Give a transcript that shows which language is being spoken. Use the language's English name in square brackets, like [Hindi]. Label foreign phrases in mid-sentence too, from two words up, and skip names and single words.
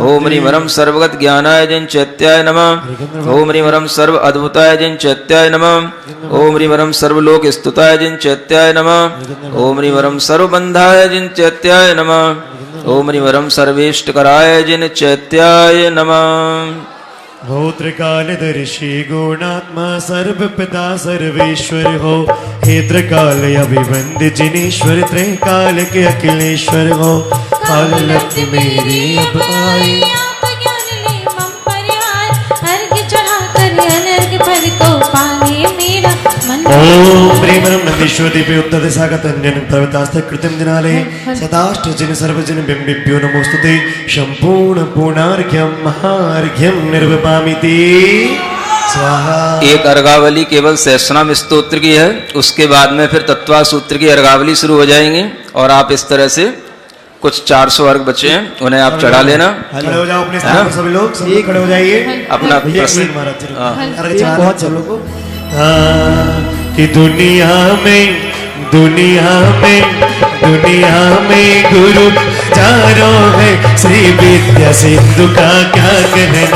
[Sanskrit] ओम ह्रीं वरम सर्वगत ज्ञानाय जिंचैत्याय नमः। ओम ह्रीं वरम सर्व अद्भुताय जिंचैत्याय नमः। ओम ह्रीं वरम सर्वलोक स्तुताय जिंचैत्याय नमः। ओम ह्रीं वरम सर्वबंधाय जिंचैत्याय नमः। ओम ह्रीं वरम सर्वेष्टकराय जिंचैत्याय नमः। [Hindi] हो त्रिकालदर्शी गुणात्मा सर्वपिता सर्वेश्वर हो। हे त्रिकाल अभिवंद्य जिनेश्वर त्रैकाल के अखिलेश्वर हो। काल लक्ष्य मेरी अब आई [Sanskrit] ओम ह्रीं वरम नंदीश्वर दीपे उत्तर दिशागतंजन प्रवतास्ते कृतिम दिनाले सदाष्ट जिन सर्वजन बिंबिभ्यो नमोस्तुते संपूर्ण पूर्णार्घ्यम महार्घ्यम निर्विपामिति स्वाहा। [Hindi] एक अर्घावली केवल सहस्रनाम स्तोत्र की है, उसके बाद में फिर तत्वा सूत्र की अर्घावली शुरू हो जाएंगी और आप इस तरह से कुछ 400 अर्घ बचे हैं उन्हें आप चढ़ा लेना। खड़े हो जाओ अपने स्थान पर सभी लोग, सभी खड़े हो जाइए अपना बहुत सब लोगों कि दुनिया में गुरु हजारों है, श्री विद्या सिंधु का क्या कहना।